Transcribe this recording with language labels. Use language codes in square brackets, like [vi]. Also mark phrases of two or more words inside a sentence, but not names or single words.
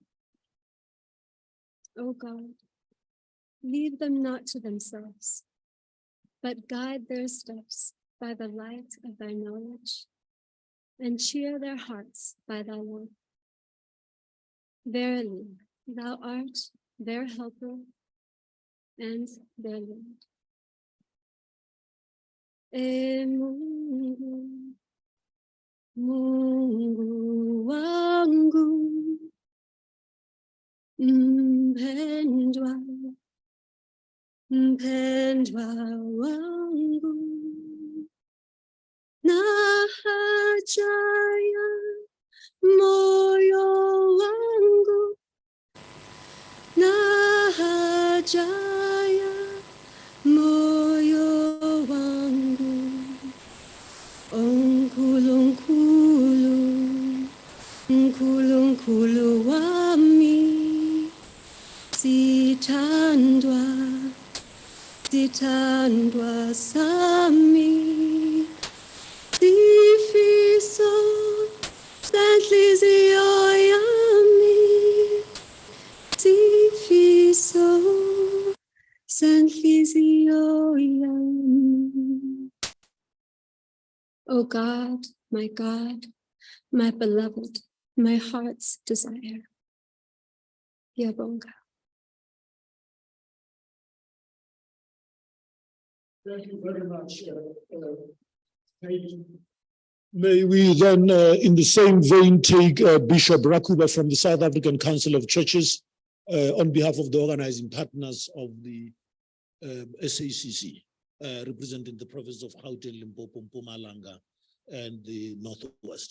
[en] O God, leave them not to themselves, but guide their steps by the light of thy knowledge, and cheer their hearts by thy love. Verily, thou art their helper and their Lord. [sw] Mungu, Mungu wangu, mpendwa, mpendwa wangu, na haja ya moyo wangu, na haja ya moyo wangu, [zu] nkulu, nkulu wami, Sithandwa, sithandwa sami, sifiso senhliziyo yami, sifiso senhliziyo yami. [en] O God, my beloved, my heart's desire. [zu] Yabonga. [en] Thank you very much. May we then, in the same vein, take Bishop Rakuba from the South African Council of Churches on behalf of the organizing partners of the SACC, representing the province of Gauteng, Limpopo, Mpumalanga, and the Northwest.